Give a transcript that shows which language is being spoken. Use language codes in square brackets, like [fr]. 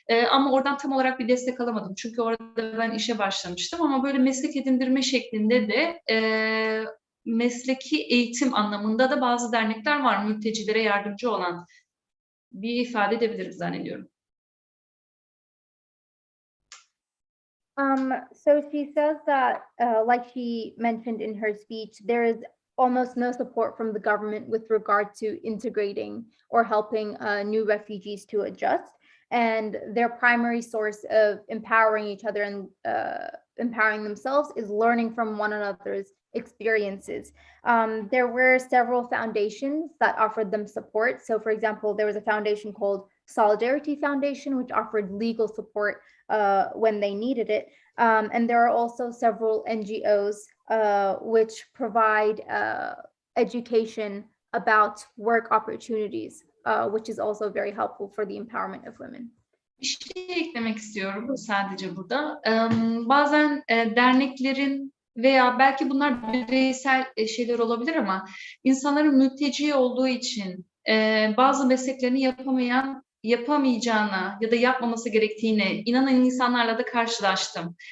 [tr] Ama oradan tam olarak bir destek alamadım. Çünkü orada ben işe başlamıştım. Ama böyle meslek edindirme şeklinde de mesleki eğitim anlamında da bazı dernekler var. Mültecilere yardımcı olan bir ifade edebiliriz zannediyorum. [en] So she says that, like she mentioned in her speech, there is almost no support from the government with regard to integrating or helping new refugees to adjust. And their primary source of empowering each other and empowering themselves is learning from one another's experiences. There were several foundations that offered them support. So for example, there was a foundation called Solidarity Foundation, which offered legal support when they needed it. And there are also several NGOs which provide education about work opportunities, which is also very helpful for the empowerment of women. [tr] Bir şey eklemek istiyorum sadece burada. Bazen derneklerin veya belki bunlar bireysel şeyler olabilir ama insanların mülteci olduğu için bazı mesleklerini yapamayacağına ya da yapmaması gerektiğine inanan insanlarla da karşılaştım.